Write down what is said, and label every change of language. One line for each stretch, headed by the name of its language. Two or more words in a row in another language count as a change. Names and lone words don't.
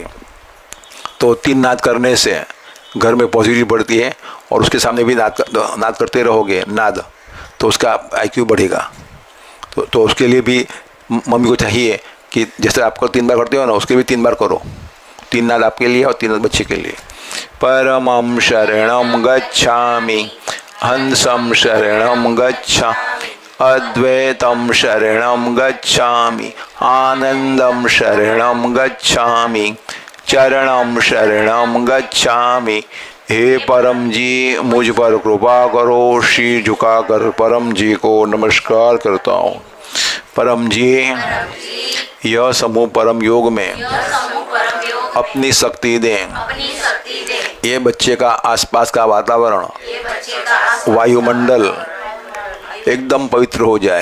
Hindi: तो 3 नाद करने से घर में पॉजिटिव बढ़ती है, और उसके सामने भी नाद करते रहोगे नाद, तो उसका IQ बढ़ेगा। तो उसके लिए भी मम्मी को चाहिए कि जैसे आपको 3 बार करते हो ना, उसके भी 3 बार करो। 3 नाद आपके लिए और 3 नाद बच्चे के लिए।
Pali: परमं शरणं गच्छामि, हंसं शरणं गच्छामि, अद्वैतं शरणं गच्छामि, आनंदं शरणं गच्छामि, चरणं शरणं गच्छामि।
Hindi: हे परम जी, मुझ पर कृपा करो। शीर झुकाकर परम जी को नमस्कार करता हूँ। परम जी, यह समूह परम योग में अपनी शक्ति दें। ये बच्चे का आसपास का वातावरण, वायुमंडल एकदम पवित्र हो जाए।